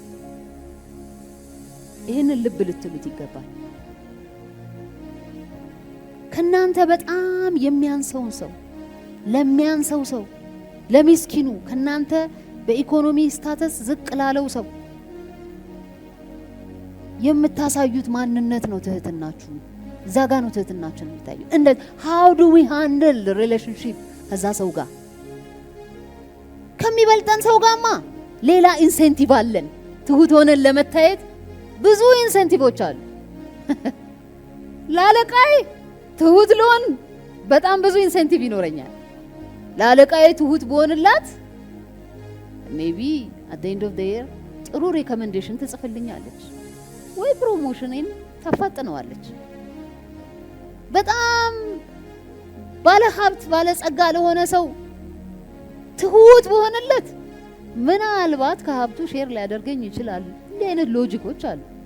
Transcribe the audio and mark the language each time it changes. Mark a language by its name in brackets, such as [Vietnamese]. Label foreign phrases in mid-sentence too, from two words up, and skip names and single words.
[Amharic] ይህንን ልብ ልትሉት ይገባል። ከናንተ በጣም የሚያንሰውን ሰው ለሚያንሰው ሰው ለሚስኪኑ ከናንተ በኢኮኖሚ ስታተስ ዝቅ ላለው ሰው የምታሳዩት ማንነት ነው ትህትናችሁ። እዛ ጋር ነው ትህትናችሁ የሚታየው። እንደ [English] how do we handle the relationship [Amharic] ከዛ ሰው ጋር ከሚበልጠን ሰው ጋርማ ሌላ ኢንሴንቲቭ አለን። ትሁት ሆነን ለመታየት ብዙ ኢንሴንቲቮች አሉ። ላለቃይ ትሁት ልሆን በጣም ብዙ ኢንሴንቲቭ ይኖረኛል። ላለቃይ ትሁት በሆንላት [English] maybe at the end of the year [Amharic] ጥሩ ሪኮመንዴሽን ትጽፍልኛለች ወይ ፕሮሞሽንን ታፋጥነዋለች። በጣም ባለ ሀብት ባለ ጸጋ ለሆነ ሰው ትሁት በሆነለት ምናልባት ከሀብቱ ሼር ሊያደርገኝ ይችላል። እንዲህ አይነት ሎጂኮች አሉ።